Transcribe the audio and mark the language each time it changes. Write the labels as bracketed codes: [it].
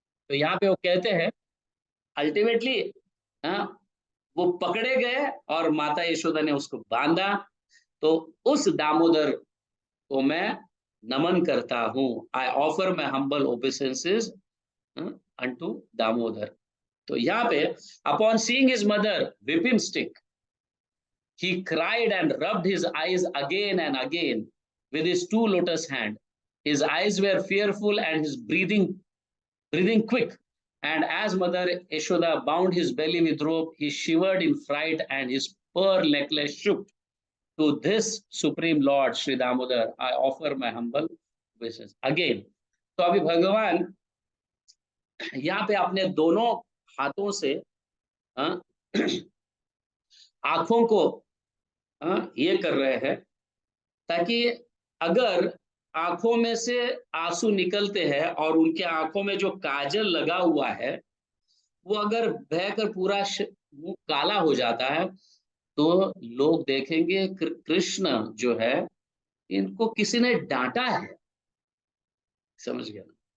[hi] तो यहाँ पे वो कहते हैं अल्टीमेटली वो पकड़े गए और माता यशोदा ने उसको बांधा। तो उस दामोदर को मैं नमन करता हूँ, [en] I offer my humble obeisances unto [hi] Damodar. तो यहाँ पे [en] Upon seeing his mother whip him stick, he cried and rubbed his eyes again and again with his two lotus hand. His eyes were fearful and his breathing quick. And as Mother Yashoda bound his belly with rope, he shivered in fright and his pearl necklace shook. To this supreme Lord Sri Damodar, I offer my humble wishes. [hi] Again, तो अभी भगवान यहाँ पे अपने दोनों हाथों से हाँ, आंखों को ये कर रहे हैं, ताकि अगर आंखों में से आंसू निकलते हैं और उनके आंखों में जो काजल लगा हुआ है वो अगर बहकर पूरा मुंह काला हो जाता है, तो लोग देखेंगे कृष्ण जो है, इनको किसी ने डांटा है। समझ गया ना?